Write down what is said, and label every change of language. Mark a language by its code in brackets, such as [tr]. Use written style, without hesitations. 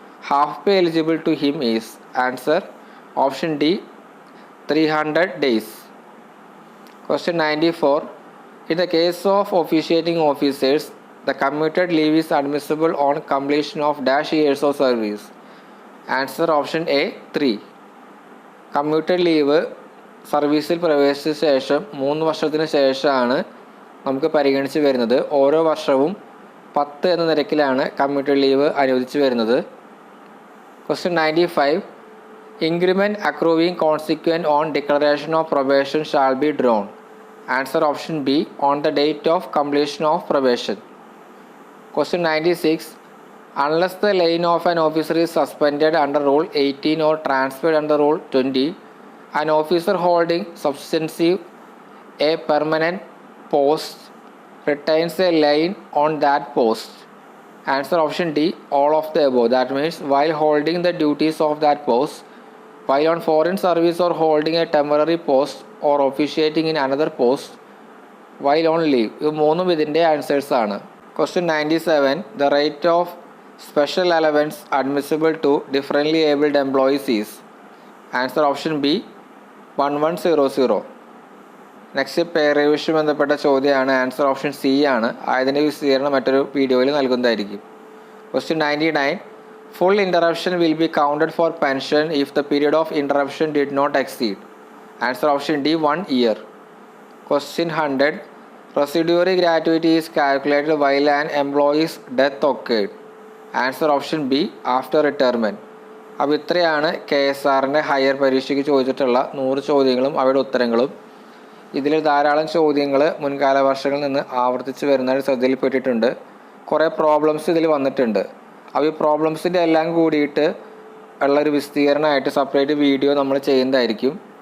[en] Half pay eligible to him is. Answer option D, 300 days. Question 94. In the case of officiating officers, the commuted leave is admissible on completion of dash years of service. Answer option A, 3. [ml] Commuted leave സർവീസിൽ പ്രവേശിച്ച ശേഷം 3 വർഷത്തിന് ശേഷമാണ് നമുക്ക് പരിഗണിച്ച് വരുന്നത്. ഓരോ വർഷവും 10 എന്ന നിരക്കിലാണ് കമ്മ്യൂട്ടഡ് ലീവ് അനുവദിച്ചു വരുന്നത്. [en] Question 95. Increment accruing consequent on declaration of probation shall be drawn. Answer option B, on the date of completion of probation. Question 96. Unless the line of an officer is suspended under Rule 18 or transferred under Rule 20, an officer holding substantive a permanent post retains a line on that post. Answer option D, all of the above. That means while holding the duties of that post, while on foreign service or holding a temporary post or officiating in another post, while on leave. [ml] ഇത് മൂന്നും ഇതിൻ്റെ answers ആണ്. [en] Question 97. The rate of special allowance admissible to differently abled employees is. Answer option B, 1100. [ml] Next pay revision ബന്ധപ്പെട്ട ചോദ്യമാണ്. Answer option C ആണ്. ആയതിൻ്റെ വിശദീകരണം മറ്റൊരു വീഡിയോയിൽ നൽകുന്നതായിരിക്കും. [en] Question 99. Full interruption will be counted for pension if the period of interruption did not exceed. Answer option D, 1 year. Question 100. Residuary gratuity is calculated while an employee's death occurred. Answer option B, after retirement. [ml] അപ്പോൾ ഇത്രയാണ് KSRൻ്റെ higher പരീക്ഷയ്ക്ക് ചോദിച്ചിട്ടുള്ള 100 ചോദ്യങ്ങളും അവയുടെ ഉത്തരങ്ങളും. ഇതിൽ ധാരാളം ചോദ്യങ്ങൾ മുൻകാല വർഷങ്ങളിൽ നിന്ന് ആവർത്തിച്ച് വരുന്നതായി ശ്രദ്ധയിൽപ്പെട്ടിട്ടുണ്ട്. കുറേ പ്രോബ്ലംസ് ഇതിൽ വന്നിട്ടുണ്ട്. അപ്പോൾ ഈ പ്രോബ്ലംസിൻ്റെ എല്ലാം കൂടിയിട്ട് ഉള്ളൊരു വിശദീകരണമായിട്ട് സെപ്പറേറ്റ് വീഡിയോ നമ്മൾ ചെയ്യുന്നതായിരിക്കും.